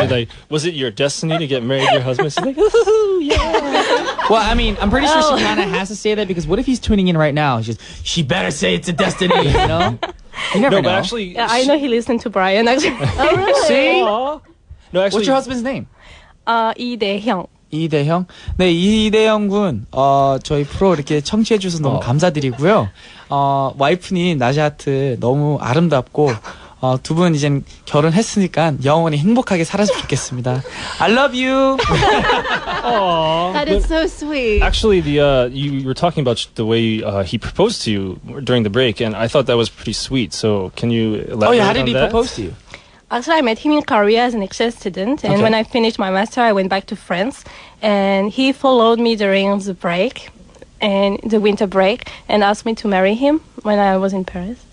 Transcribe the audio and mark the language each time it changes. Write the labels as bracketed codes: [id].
[en] She's like, was it your destiny to get married to your husband? She's like, ooh, yeah. Well, I mean, I'm pretty sure she kind of has to say that because what if he's tuning in right now? She better say it's a destiny, you know? You never No, know. but actually, Yeah, I know he listened to Brian, actually. Oh, really? See? No, actually, What's your husband's name? [ko] 이대형. 이대형? 네, 이대형 군, 저희 프로 이렇게 청취해주셔서 너무 감사드리고요. 와이프님, 나시아트 너무 아름답고, 두 분 이젠 결혼했으니까 영원히 행복하게 살았으면 좋겠습니다. [en] I love you! That is so sweet. Actually, you were talking about the way he proposed to you during the break, and I thought that was pretty sweet. So can you elaborate Oh yeah, how did on he that? propose to you? Actually, I met him in Korea as an exchange student, and Okay. when I finished my master, I went back to France, and he followed me during the break, and the winter break, and asked me to marry him when I was in Paris.